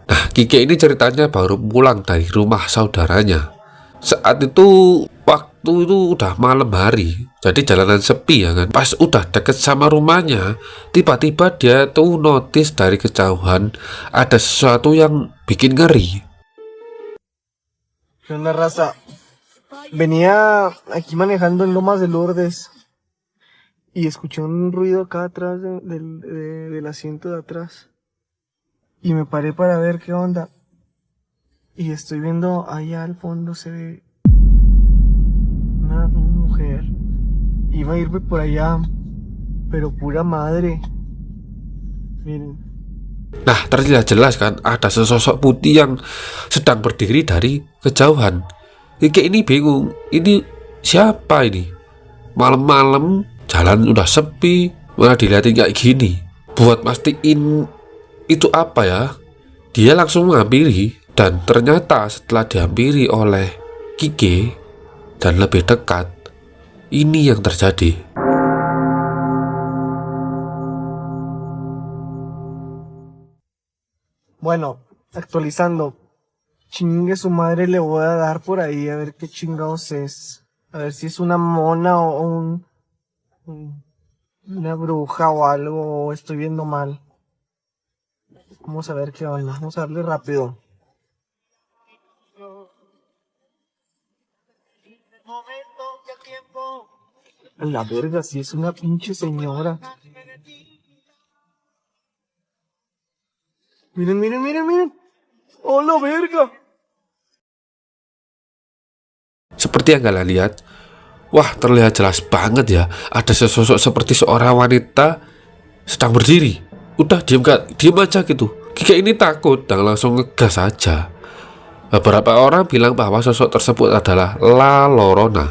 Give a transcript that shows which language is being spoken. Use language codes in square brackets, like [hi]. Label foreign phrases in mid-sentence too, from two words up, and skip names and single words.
[id] Nah, Kike ini ceritanya baru pulang dari rumah saudaranya. Saat itu waktu itu udah malam hari, jadi jalanan sepi ya kan. Pas udah deket sama rumahnya, tiba-tiba dia tuh notice dari kejauhan ada sesuatu yang bikin ngeri. [es] ¿Qué onda, raza? Venía aquí manejando en Lomas de Lourdes y escuché un ruido acá atrás del asiento de atrás y me paré para ver qué onda y estoy viendo allá al fondo se ve una mujer. Iba a irme por allá, pero pura madre. Miren. [id] Nah, terlihat jelas kan ada sesosok putih yang sedang berdiri dari kejauhan. Kike ini bingung, ini siapa ini? Malam-malam jalan udah sepi, malah dilihatin kayak gini. Buat mastiin itu apa ya, dia langsung menghampiri. Dan ternyata setelah dihampiri oleh Kike dan lebih dekat, ini yang terjadi. [es] Bueno, actualizando. Chingue su madre, le voy a dar por ahí a ver qué chingados es. A ver si es una mona o una bruja o algo, o estoy viendo mal. Vamos a ver qué onda, vamos a darle rápido. A la verga, si es una pinche señora. Miren, miren, miren, miren. ¡Oh, la verga! [id] Seperti yang kalian lihat, wah terlihat jelas banget ya, ada sesosok seperti seorang wanita sedang berdiri. Udah diem aja gitu. Kike ini takut dan langsung ngegas aja. Beberapa orang bilang bahwa sosok tersebut adalah La Llorona.